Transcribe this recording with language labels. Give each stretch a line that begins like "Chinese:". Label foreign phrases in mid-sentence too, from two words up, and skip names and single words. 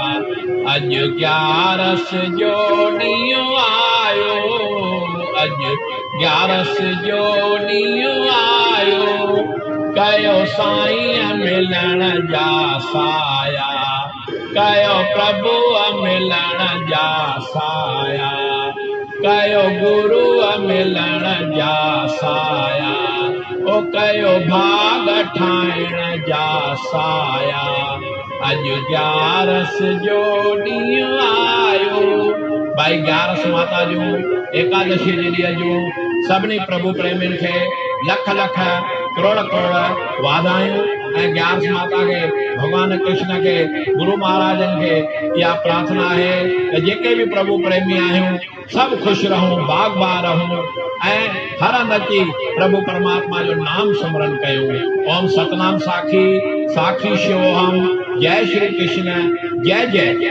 Sindhi: अॼु 11 जो ॾींहुं आयो, अॼु 11 जो ॾींहुं आयो, कयो साईं मिलण जा साया, कयो प्रभु मिलण जा साया, कयो गुरु मिलण जा साया, ओ कयो भाग ठाहिण जा साया। अॼु 11 जो ॾींहुं आयो। भाई 11 माता जूं एकादशी जे ॾींहं जूं सभिनी प्रभु प्रेमियुनि खे लख लख करोड़ करोड़ वाधायूं ऐं 11 माता खे, भगवान कृष्ण के, गुरु महाराजन के इहा प्रार्थना है त जेके भी प्रभु प्रेमी आहियूं सब खुश रहूं, बाग बाग रहूं ऐं हर हंधि अची प्रभु परमात्मा जो नाम सिमरन कयूं। ओम सतनाम साखी साखी शिवोहम। जय श्री कृष्ण जय जय।